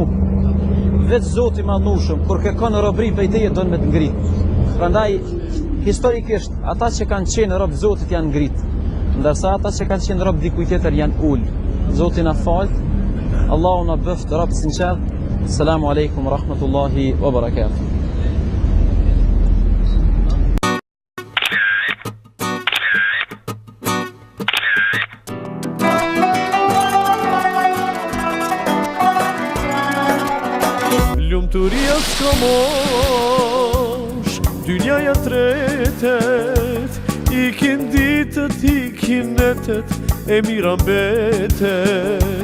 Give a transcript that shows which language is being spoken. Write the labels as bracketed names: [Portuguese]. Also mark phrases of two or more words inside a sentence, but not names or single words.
[Albanian] Vetë Zoti i Madhnushëm kur kërkon robri prej teje don me të ngrit. Prandaj historikisht ata që kanë qenë rob Zotit janë ngrit, ndërsa ata që kanë qenë rob dikujt tjetër janë ul. Zoti na fal. Allahu na bëft rob sinqert. [Arabic] السلام عليكم ورحمة الله وبركاته. [Albanian] Lumturia s'ka mosh, dynjaja tretet, ikin ditët, ikin netet, e mira mbetet.